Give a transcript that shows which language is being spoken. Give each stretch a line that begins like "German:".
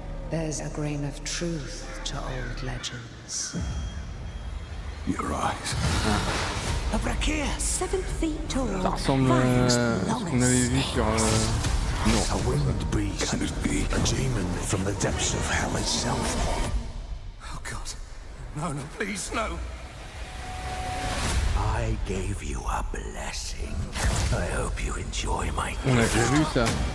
English: There's a grain of truth to old legends. Your eyes. A brachia, 7 feet tall.
French: Ça ressemble à ce qu'on avait vu sur... Non.
English: A winged beast. Can it be a demon from the depths of hell itself? Oh God. No, no, please, no. I gave you a blessing. I hope you enjoy my
French: On a déjà vu ça.